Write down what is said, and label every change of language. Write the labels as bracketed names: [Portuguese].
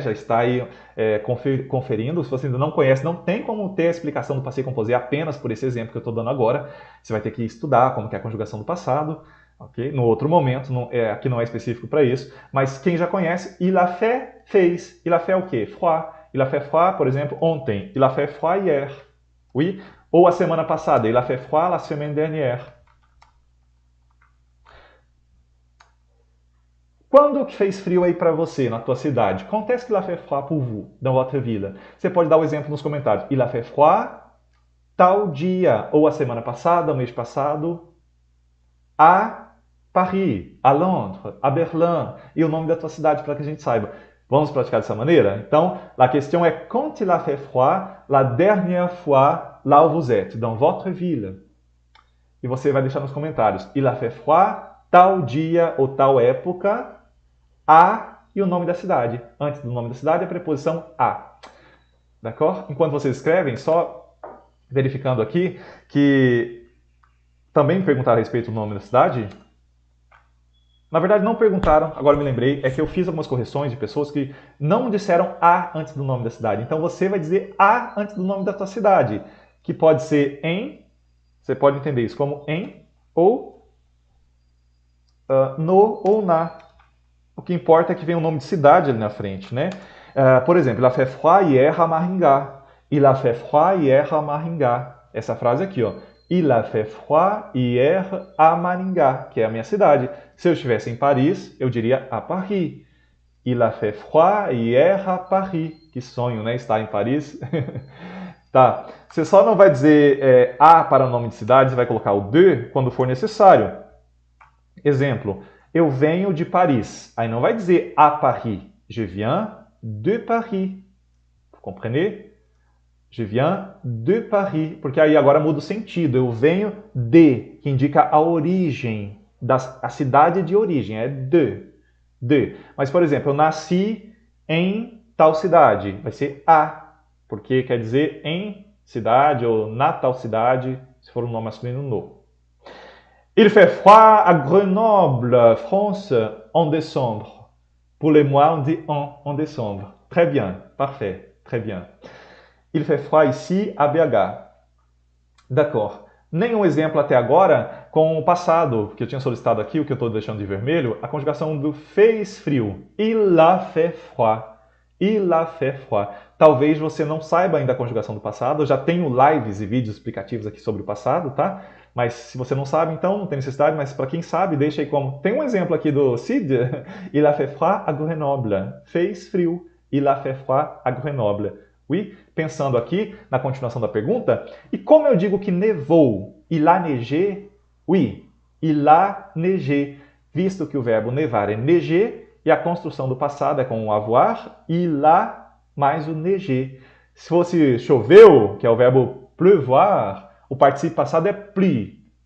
[Portuguese] Já está aí conferindo. Se você ainda não conhece, não tem como ter a explicação do passé composé apenas por esse exemplo que eu estou dando agora. Você vai ter que estudar como que é a conjugação do passado, ok? No outro momento, aqui não é específico para isso, mas quem já conhece, [French] il a fait, [Portuguese] fez. [French] Il a fait o quê? Froid. Il a fait froid, [Portuguese] por exemplo, ontem. [French] Il a fait froid hier. Oui? [Portuguese] Ou a semana passada. [French] Il a fait froid la semaine dernière. [Portuguese] Quando que fez frio aí para você, na tua cidade? [French] Quand est-ce qu'il a fait froid pour vous, dans votre ville? [Portuguese] Você pode dar o exemplo nos comentários. [French] Il a fait froid [Portuguese] tal dia, ou a semana passada, o mês passado, a Paris, a Londres, a Berlim, e o nome da tua cidade para que a gente saiba. Vamos praticar dessa maneira? Então, a questão é [French] quand il a fait froid la dernière fois là où vous êtes, dans votre ville. [Portuguese] E você vai deixar nos comentários. [French] Il a fait froid [Portuguese] tal dia ou tal época, a e o nome da cidade. Antes do nome da cidade, a preposição a. D'accord? Enquanto vocês escrevem, só verificando aqui que também me perguntaram a respeito do nome da cidade. Na verdade, não perguntaram, agora me lembrei, é que eu fiz algumas correções de pessoas que não disseram a antes do nome da cidade. Então você vai dizer a antes do nome da tua cidade, que pode ser em, você pode entender isso como em, ou no ou na. O que importa é que vem o nome de cidade ali na frente, né? Por exemplo, [French] il a fait froid hier à Maringá. Il a fait froid hier à Maringá. [Portuguese] Essa frase aqui, ó. [French] Il a fait froid hier à Maringá, [Portuguese] que é a minha cidade. Se eu estivesse em Paris, eu diria à Paris. [French] Il a fait froid hier à Paris. [Portuguese] Que sonho, né? Estar em Paris. Tá. Você só não vai dizer a para o nome de cidade, você vai colocar o de quando for necessário. Exemplo. Eu venho de Paris. Aí não vai dizer à Paris. [French] Je viens de Paris. Vous comprenez? Je viens de Paris. [Portuguese] Porque aí agora muda o sentido. Eu venho de, que indica a origem, a cidade de origem. É de. Mas, por exemplo, eu nasci em tal cidade. Vai ser a. Porque quer dizer em cidade ou na tal cidade, se for um nome masculino, no. [French] Il fait froid à Grenoble, France, en décembre. Pour les mois, on dit en décembre. Très bien, parfait, très bien. Il fait froid ici à BH. D'accord. [Portuguese] Nenhum exemplo até agora com o passado, que eu tinha solicitado aqui, o que eu estou deixando de vermelho, a conjugação do fez frio. [French] Il a fait froid. Il a fait froid. [Portuguese] Talvez você não saiba ainda a conjugação do passado, eu já tenho lives e vídeos explicativos aqui sobre o passado, tá? Mas se você não sabe, então não tem necessidade, mas para quem sabe, deixa aí como. Tem um exemplo aqui do Cid. [French] Il a fait froid à Grenoble. [Portuguese] Fez frio. [French] Il a fait froid à Grenoble. Oui? [Portuguese] Pensando aqui na continuação da pergunta. E como eu digo que nevou? [French] Il a neigé? Oui. Il a neigé. [Portuguese] Visto que o verbo nevar é neiger e a construção do passado é com o avoir. Il a mais o neigé. Se fosse choveu, que é o verbo pleuvoir, o particípio passado é pli.